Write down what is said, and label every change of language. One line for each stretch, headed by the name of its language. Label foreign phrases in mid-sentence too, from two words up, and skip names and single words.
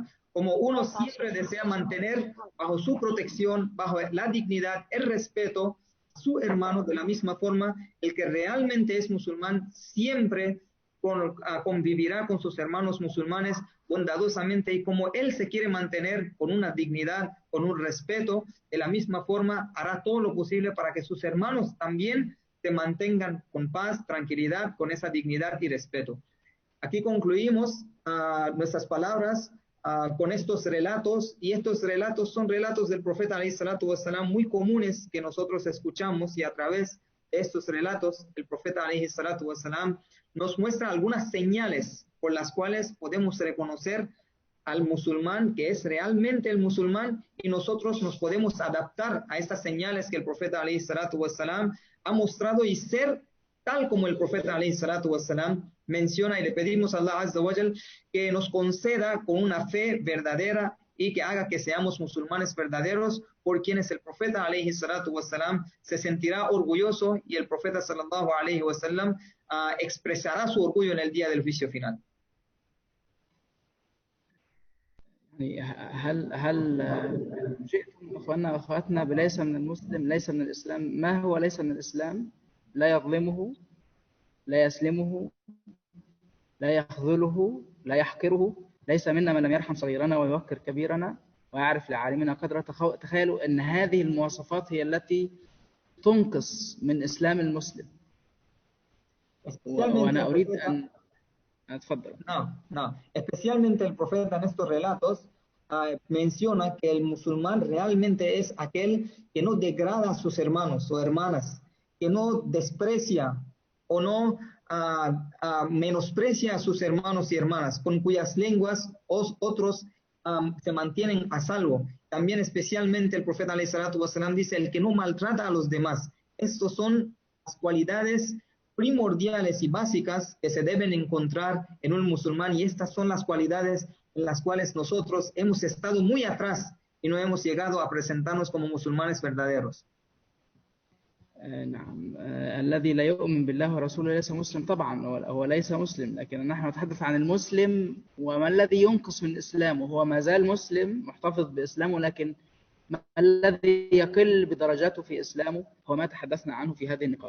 Spanish: Como uno siempre desea mantener bajo su protección, bajo la dignidad, el respeto a su hermano, de la misma forma, el que realmente es musulmán siempre convivirá con sus hermanos musulmanes bondadosamente y como él se quiere mantener con una dignidad, con un respeto, de la misma forma hará todo lo posible para que sus hermanos también se mantengan con paz, tranquilidad, con esa dignidad y respeto. Aquí concluimos nuestras palabras con estos relatos, y estos relatos son relatos del profeta
Arabic: عليه الصلاة والسلام
Spanish: muy comunes que nosotros escuchamos, y a través de estos relatos el profeta
Arabic: عليه الصلاة والسلام
Spanish: nos muestra algunas señales por las cuales podemos reconocer al musulmán que es realmente el musulmán, y nosotros nos podemos adaptar a estas señales que el profeta
Arabic: عليه الصلاة والسلام
Spanish: ha mostrado y ser tal como el profeta
Arabic: عليه الصلاة والسلام
Spanish: menciona, y le pedimos a Allah
Arabic: عز وجل
Spanish: que nos conceda con una fe verdadera y que haga que seamos musulmanes verdaderos, por quienes el profeta
Arabic: عليه الصلاة والسلام
Spanish: se sentirá orgulloso, y el profeta
Arabic: صلى الله عليه وسلم
Spanish: expresará su orgullo en el día del juicio final.
Arabic: يعني هل جئتم اخواننا واخواتنا بليس من المسلم ليس من الاسلام؟ ما هو ليس من الاسلام؟ لا يظلمه، لا يسلمه، لا يخذله، لا يحقره. ليس منا من لم يرحم صغيرنا ويوقر كبيرنا ويعرف لعالمنا قدره. تخيلوا ان هذه المواصفات هي التي تنقص من اسلام المسلم. وانا اريد ان اتفضل.
Spanish: No. Especialmente el profeta en estos relatos menciona que el musulmán realmente es aquel que no degrada a sus hermanos o hermanas, que no desprecia o no menosprecia a sus hermanos y hermanas, con cuyas lenguas otros se mantienen a salvo. También especialmente el profeta
Arabic: عليه الصلاة والسلام
Spanish: dice el que no maltrata a los demás. Estos son las cualidades primordiales y básicas que se deben encontrar en un musulmán, y estas son las cualidades en las cuales nosotros hemos estado muy atrás y no hemos llegado a presentarnos como musulmanes verdaderos.
Arabic: نعم. الذي لا يؤمن بالله ورسوله ليس مسلم طبعا، هو ليس مسلم، لكن نحن نتحدث عن المسلم وما الذي ينقص من إسلامه. هو ما زال مسلم محتفظ بإسلامه، لكن ما الذي يقل بدرجاته في إسلامه هو ما تحدثنا عنه في هذه النقاط.